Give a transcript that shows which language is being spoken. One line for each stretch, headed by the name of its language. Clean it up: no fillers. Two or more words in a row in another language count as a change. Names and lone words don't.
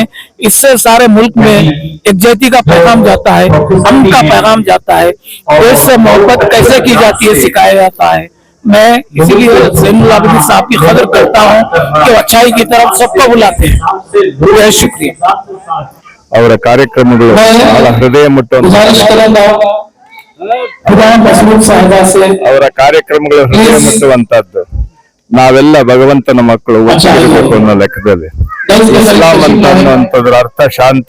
Hindi: इससे सारे मुल्क में एकजुटता का पैगाम जाता है, अमन का पैगाम जाता है, देश से मोहब्बत कैसे की जाती है सिखाया जाता है। मैं इसीलिए ज़ैनुलाब्दीन साहब की कदर करता हूँ कि अच्छाई की तरफ सबको बुलाते हैं। बहुत शुक्रिया।
Kannada: ಅವರ ಕಾರ್ಯಕ್ರಮಗಳು ಬಹಳ ಹೃದಯ ಅವರ ಕಾರ್ಯಕ್ರಮಗಳು ಹೃದಯ ಮುಟ್ಟುವಂತದ್ದು. ನಾವೆಲ್ಲ ಭಗವಂತನ ಮಕ್ಕಳು ಒಟ್ಟಿರಬೇಕು ಅನ್ನೋ ಲೆಕ್ಕದಲ್ಲಿ ಇಸ್ಲಾಂ ಅಂತ ಅನ್ನುವಂಥದ್ರ ಅರ್ಥ ಶಾಂತಿ.